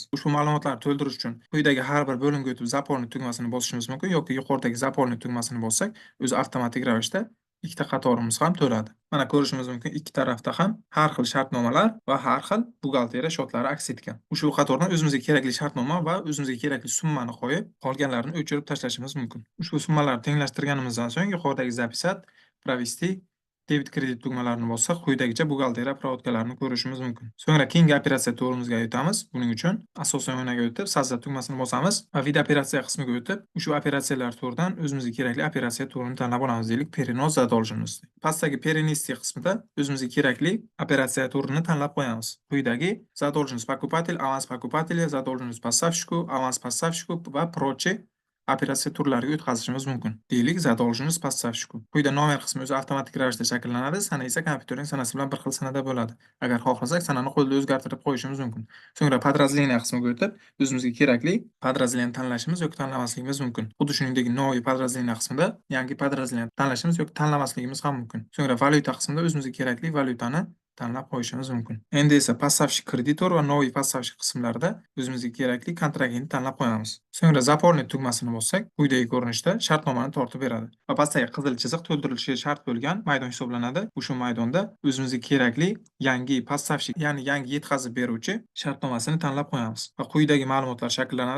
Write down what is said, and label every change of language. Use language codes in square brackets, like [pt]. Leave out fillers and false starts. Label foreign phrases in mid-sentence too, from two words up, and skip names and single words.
[uz] Ushbu ma'lumotlarni to'ldirish uchun quyidagi har bir bo'limga o'tib заполнить tugmasini bosishimiz mumkin yoki yuqoridagi заполнить tugmasini bossak, o'zi avtomatik ravishda ikkita qatorimiz ham to'ladi. Mana ko'rishimiz mumkin, ikki tarafda ham har xil shartnomalar va har xil buxgalteriya shotlari aks etgan. Ushbu qatordan o'zimizga kerakli shartnoma va o'zimizga kerakli summani qo'yib, qolganlarini o'chirib tashlashimiz mumkin. Ushbu summalarni tenglashtirganimizdan so'ng yuqoridagi [ru] записать, провести, [uz] debit kredit tugmalarini bossak, quyidagicha buxgalteriya provodkalarini ko'rishimiz mumkin. So'ngra keyingi operatsiya turimizga o'tamiz. Buning uchun asosiy oynaga o'tib, sozdать tugmasini bosamiz va vid operatsiya qismiga o'tib, ushbu operatsiyalar turidan o'zimizga kerakli operatsiya turini tanlab olamiz. Deylik, [ru] перенос задолженности. [uz] Pastdagi перенести qismida o'zimizga kerakli operatsiya turini tanlab qo'yamiz. Quyidagi [ru] задолженность покупатель, аванс покупателя, задолженность поставщику, аванс поставщику [uz] va proche operatsiya turlariga o'tkazishimiz mumkin. Deylik, [ru] задолженность поставщику. [uz] Quyida nomer qismi o'zi avtomatik ravishda shakllanadi, sana esa kompyuterning sanasi bilan bir xil sanada bo'ladi. Agar xohlasak, sanani qo'lda o'zgartirib qo'yishimiz mumkin. So'ngra подразделение qismiga o'tib, o'zimizga kerakli подразделение tanlashimiz yoki tanlamasligimiz mumkin. Xuddi shuningdek, [ru] новый подразделение [uz] qismida yangi подразделение tanlashimiz yoki tanlamasligimiz ham mumkin. So'ngra valyuta qismida o'zimizga kerakli valyutani tanlab qo'yishimiz mumkin. Endi esa поставщик kreditor va [ru] новый поставщик [uz] qismlarida o'zimizga kerakli kontragentni tanlab qo'yamiz. So'ngra заполнить tugmasini bossak, quyidagi ko'rinishda shartnomani tortib beradi va pastdagi qizil chiziq to'ldirilishiga shart bo'lgan maydon hisoblanadi. O'sha maydonda o'zimizga kerakli yangi поставщик, ya'ni yangi yetkazib beruvchi shartnomasini tanlab qo'yamiz va quyidagi ma'lumotlar shakllanadi.